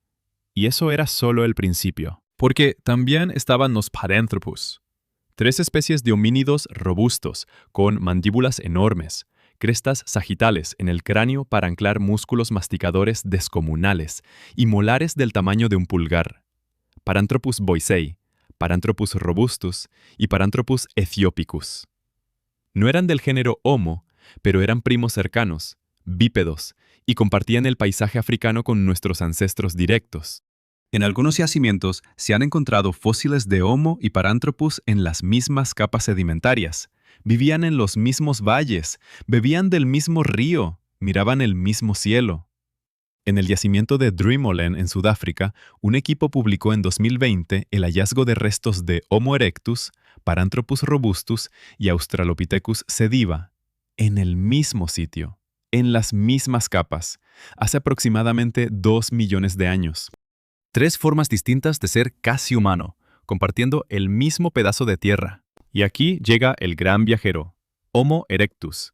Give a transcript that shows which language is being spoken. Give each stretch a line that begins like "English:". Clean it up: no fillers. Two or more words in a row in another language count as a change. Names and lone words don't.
Spanish: Y eso era solo el principio. Porque también estaban los Paranthropus, 3 especies de homínidos robustos, con mandíbulas enormes, crestas sagitales en el cráneo para anclar músculos masticadores descomunales y molares del tamaño de un pulgar. Paranthropus boisei, Paranthropus robustus y Paranthropus ethiopicus. No eran del género Homo, pero eran primos cercanos, bípedos, y compartían el paisaje africano con nuestros ancestros directos. En algunos yacimientos se han encontrado fósiles de Homo y Paranthropus en las mismas capas sedimentarias. Vivían en los mismos valles, bebían del mismo río, miraban el mismo cielo. En el yacimiento de Drimolen, en Sudáfrica, un equipo publicó en 2020 el hallazgo de restos de Homo erectus, Paranthropus robustus y Australopithecus sediva, en el mismo sitio, en las mismas capas, hace aproximadamente 2 millones de años. 3 formas distintas de ser casi humano, compartiendo el mismo pedazo de tierra. Y aquí llega el gran viajero, Homo erectus.